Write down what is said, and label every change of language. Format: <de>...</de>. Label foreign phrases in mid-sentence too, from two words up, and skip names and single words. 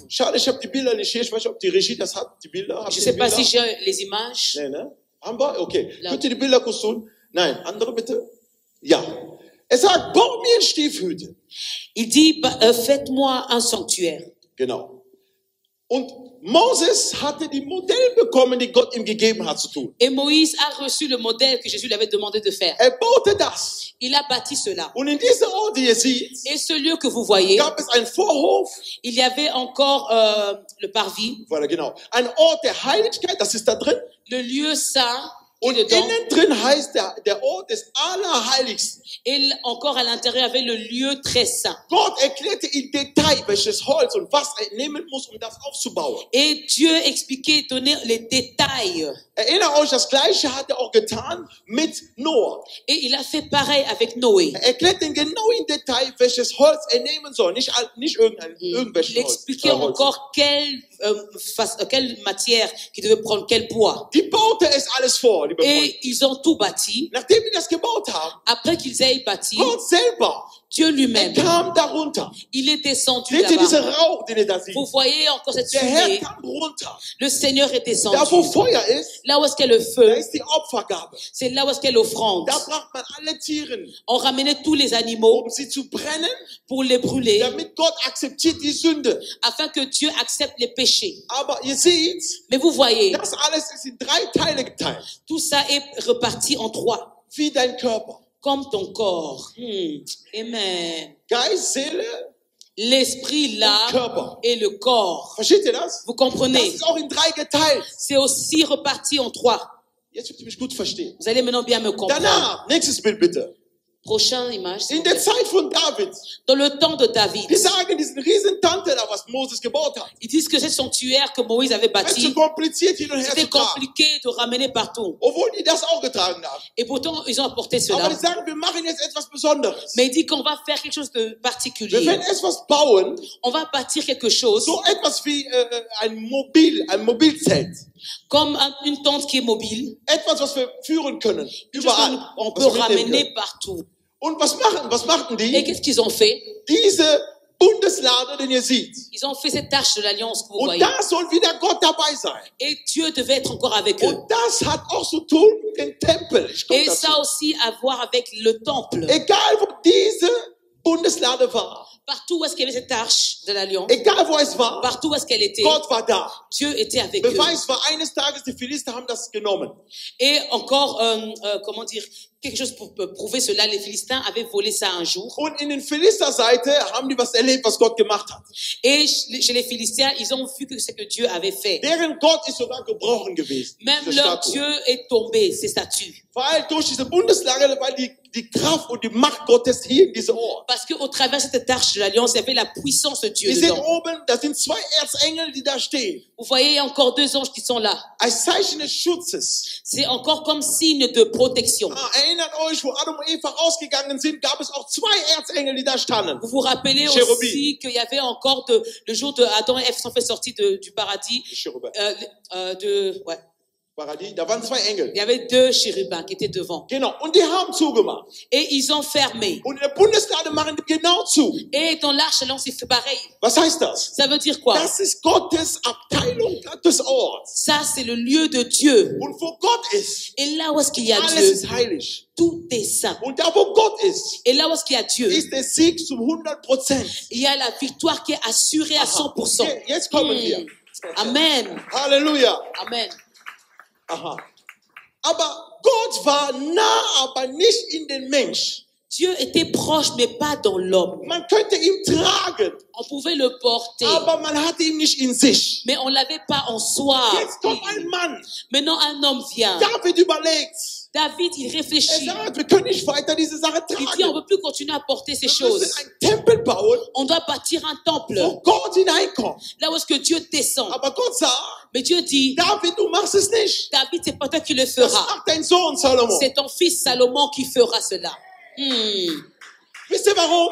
<de>Schade, ich habe die Bilder nicht hier. Ich weiß nicht, ob die Regie das hat, die Bilder. Habt</de> <fr>Je</fr> <de>ihr</de> <fr>ne sais</fr> <de>die</de> <fr>pas</fr> <de>Bilder?</de> <fr>si j'ai les images.</fr> <de>Nee, ne? Haben wir? Okay. Ja. Könnt ihr die Bilder kurz tun? Nein, andere bitte? Ja. Er sagt, bau mir eine Stiefhütte.</de> <fr>Il dit, faites-moi un sanctuaire.</fr> <de>Genau. Und Moses hatte die Modell bekommen, die Gott ihm gegeben hat zu tun.</de> <fr>Et Moïse a reçu le modèle que Jésus lui avait demandé de faire.</fr> <de>Er baute das.</de> <fr>Il a bâti cela.</fr> <de>Und in dieser Ort, die ihr seht,</de> <fr>Et ce lieu que vous voyez,</fr> <de>gab es einen Vorhof.</de> <fr>il y avait encore le parvis, Voilà,</fr> <de>genau. Ein Ort der Heiligkeit, das ist da drin.</de> <fr>le lieu saint, qui</fr> <de>Und</de> <fr>est dedans.</fr> <de>innen drin heißt der Ort des Allerheiligsten.</de> <fr>Et encore à l'intérieur, il y avait le lieu très saint.</fr> <de>Gott erklärte im Detail, welches Holz und was er nehmen muss, um das aufzubauen.</de> <fr>Et Dieu expliquait, donnait les détails.</fr> <de>Erinnert euch, das Gleiche hat er auch getan mit Noah.</de> <fr>Et il a fait pareil avec Noé.</fr> <de>Er erklärt den genau im Detail, welches Holz er nehmen soll. Nicht irgendwelches</de> <fr>Il</fr> <de>Holz.</de> <fr>expliquait encore quelle matière qui devait prendre quel poids.</fr> <de>Die baute es alles vor, liebe Freunde.</de> <fr>Et ils ont tout bâti.</fr> <de>Nachdem wir das gebaut haben,</de> <fr>Après qu'ils aient bâti,</fr> <de>Gott selber,</de> <fr>Dieu lui-même,</fr> <de>kam darunter.</de> <fr>il est descendu</fr> <de>Seht ihr</de> <fr>là-bas.</fr> <de>diesen Rauch, den ihr da seht?</de> <fr>Vous voyez encore cette</fr> <de>Der Herr</de> <fr>fumée.</fr> <de>kam runter.</de> <fr>Le Seigneur est descendu.</fr> <de>Da wo Feuer ist,</de> <fr>Là où est-ce qu'il y a le</fr> <de>da</de> <fr>feu,</fr> <de>ist die Opfergabe.</de> <fr>c'est là où est-ce qu'il y a l'offrande.</fr> <de>Da brachte man alle Tiere,</de> <fr>On ramenait tous les animaux</fr> <de>um sie zu brennen,</de> <fr>pour les brûler,</fr> <de>damit Gott akzeptiert die Sünde.</de> <fr>afin que Dieu accepte les péchés.</fr> <de>Aber ihr seht,</de> <fr>Mais vous voyez,</fr> <de>das alles ist in 3 Teile geteilt.</de> <fr>tout ça est reparti en 3,</fr> <de>Wie dein Körper.</de> <fr>comme ton corps.</fr> <de>Amen. Geist, Seele,</de> <fr>L'esprit là</fr> <de>Körper.</de> <fr>et le corps.</fr> <de>Versteht ihr das?</de> <fr>Vous</fr> <de>Das</de> <fr>comprenez?</fr> <de>ist auch in 3 geteilt.</de> <fr>C'est aussi reparti en 3.</fr> <de>Jetzt müsst ihr mich gut verstehen.</de> <fr>Vous allez maintenant bien me comprendre.</fr> <de>Danach, nächstes Bild bitte.</de> <fr>Prochaine image. s'il</fr> <de>In</de> <fr>vous</fr> <de>der</de> <fr>plaît.</fr> <de>Zeit von David,</de> <fr>Dans le temps de David,</fr> <de>die sagen, diesen riesen Tante da, was Moses gebaut hat.</de> <fr>ils disent que ce sanctuaire que Moïse avait</fr> <de>Es ist zu</de> <fr>bâti,</fr> <de>kompliziert, hin und her</de> <fr>c'était</fr> <de>zu tragen.</de> <fr>compliqué de ramener partout.</fr> <de>Obwohl die das auch getragen haben.</de> <fr>Et pourtant, ils ont apporté</fr> <de>Aber</de> <fr>cela.</fr> <de>die sagen, wir machen jetzt etwas Besonderes.</de> <fr>Mais il dit qu'on va faire quelque chose de</fr> <de>Wir</de> <fr>particulier.</fr> <de>werden etwas bauen,</de> <fr>On va bâtir quelque chose</fr> <de>so etwas wie ein Mobilzelt.</de> <fr>comme une tente qui est mobile.</fr> <de>Etwas, was wir führen können.</de> <fr>Quelque chose</fr> <de>Überall.</de> <fr>qu'on peut</fr> <de>Was wir mitnehmen</de> <fr>ramener</fr> <de>können.</de> <fr>partout.</fr> <de>Und was machten</de> <fr>Et</fr> <de>die?</de> <fr>qu'est-ce qu'ils ont fait?</fr> <de>Diese Bundeslade, den ihr seht.</de> <fr>Ils ont fait cette arche de l'alliance que vous</fr> <de>Und</de> <fr>voyez.</fr> <de>da soll wieder Gott dabei sein.</de> <fr>Et Dieu devait être encore avec eux.</fr> <de>Und das hat auch zu tun mit dem Tempel. Ich komme</de> <fr>Et</fr> <de>dazu.</de> <fr>ça aussi à voir avec le temple.</fr> <de>Egal, wo diese Bundeslade war.</de> <fr>Partout où est-ce qu'il y avait cette arche de l'alliance,</fr> <de>Egal, wo es war.</de> <fr>partout où est-ce qu'elle était,</fr> <de>Gott war da.</de> <fr>Dieu était avec eux.</fr> <de>Beweis war, eines Tages die Philister haben das genommen.</de> <fr>Et encore, comment dire, quelque chose pour prouver cela. Les Philistins avaient volé ça un jour.</fr> <de>Und in den Philisterseite haben die was erlebt, was Gott gemacht hat.</de> <fr>Et chez les Philistins, ils ont vu que ce que Dieu avait fait.</fr> <de>Deren Gott ist sogar gebrochen gewesen.</de> <fr>Même</fr> <de>diese</de> <fr>leur</fr> <de>Statue.</de> <fr>Dieu est tombé, ces statues.</fr> <de>Weil durch diese Bundeslade, weil die Kraft und die Macht Gottes hier in diesem Ort.</de> <fr>Parce qu'au travers de cette arche de l'alliance, il y avait la puissance de Dieu</fr> <de>Wir sehen</de> <fr>dedans.</fr> <de>oben, da sind 2 Erzengel, die da stehen.</de> <fr>Vous voyez, il y a encore 2 anges qui sont là.</fr> <de>Als Zeichen des Schutzes.</de> <fr>C'est encore comme signe de protection.</fr> <de>Erinnert euch, wo Adam und Eva rausgegangen sind, gab es auch 2 Erzengel, die da standen.</de> <fr>Vous vous rappelez Chérubins. aussi qu'il y avait encore le jour de Adam et Ève sont fait sortir du paradis. Chérubins. Ouais. Paradis,</fr> <de>da waren 2 Engel.</de> <fr>Il y avait 2 chérubins qui étaient devant.</fr> <de>Genau, und die haben zugemacht.</de> <fr>Et ils ont fermé.</fr> <de>Und in der Bundeslade machen die genau zu.</de> <fr>Et dans l'arche, l'alliance, il fait pareil.</fr> <de>Was heißt das?</de> <fr>Ça veut dire quoi?</fr> <de>Das ist Gottes Abteilung, Gottes Ort.</de> <fr>Ça, c'est le lieu de Dieu.</fr> <de>Und wo Gott ist,</de> <fr>Et là où est-ce qu'il y a</fr> <de>alles</de> <fr>Dieu,</fr> <de>ist heilig.</de> <fr>tout est saint.</fr> <de>Und da, wo Gott ist,</de> <fr>Et là où est-ce qu'il y a Dieu,</fr> <de>ist der Sieg zum 100%.</de> <fr>il y a la victoire qui est assurée à 100%.</fr> <de>Jetzt kommen wir. Amen. Halleluja. Amen. Aha. Aber Gott war nah, aber nicht in den Mensch.</de> <fr>Dieu était proche, mais pas dans l'homme.</fr> <de>Man könnte ihn tragen,</de> <fr>On pouvait le porter,</fr> <de>aber man hatte ihn nicht in sich.</de> <fr>mais on l'avait pas en soi.</fr> <de>Jetzt kommt ein Mann.</de> <fr>Maintenant, un homme vient.</fr> <de>David überlegt.</de> <fr>David, il réfléchit.</fr> <de>Sagt, wir können nicht weiter diese Sache</de> <fr>Il dit, on</fr> <de>tragen.</de> <fr>ne peut plus continuer à porter ces</fr> <de>Wir müssen</de> <fr>choses.</fr> <de>einen Tempel bauen,</de> <fr>On doit bâtir un temple.</fr> <de>wo Gott hineinkommt.</de> <fr>Là où est-ce que Dieu descend.</fr> <de>Aber Gott sagt,</de> <fr>Mais Dieu dit,</fr> <de>David, du machst es nicht.</de> <fr>David, c'est pas toi qui le</fr> <de>Das</de> <fr>feras.</fr> <de>macht dein Sohn Salomo.</de> <fr>C'est ton fils Salomon qui fera cela.</fr> <de>Wisst ihr warum?</de>